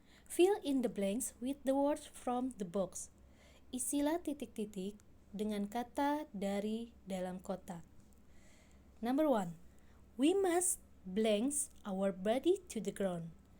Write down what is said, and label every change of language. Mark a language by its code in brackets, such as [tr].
[en] Fill in the blanks with the words from the box. [id] Isilah titik-titik dengan kata dari dalam kotak. [en] Number 1. We must blanks our body to the ground.